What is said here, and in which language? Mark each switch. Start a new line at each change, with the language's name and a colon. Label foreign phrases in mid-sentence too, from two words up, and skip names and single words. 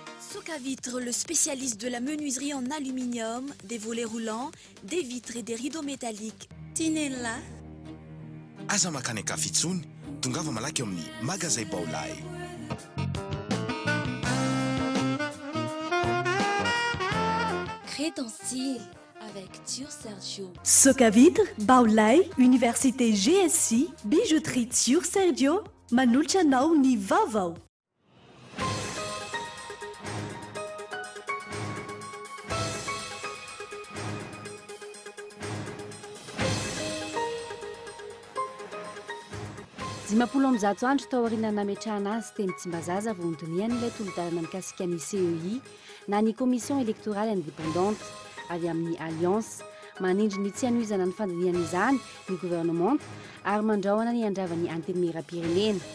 French: Socavitre, le spécialiste de la menuiserie en aluminium, des volets roulants, des vitres et des rideaux métalliques. Tinella.
Malagasy: Aza makany Kafitsony, tongava malaky amin'ny magasin Baolay.
French: Crée ton style avec Tio Sergio.
Malagasy: Socavitre, Baolay, Université GSI, bijouterie Tio Sergio, manolotra anao ny vaovao. Dimapolo amby zato andro tao aoriana nametrahana azy teny Tsimbazaza vao notoniany ilay tolo-dalana mikasika ny CEI na ny
French: commission électorale indépendante
Malagasy: avy amin'ny alliance manindry ny tsy hanohizana ny fandiniana izany ny gouvernement ary mandrahona ny andravany antenimieram-pirenena.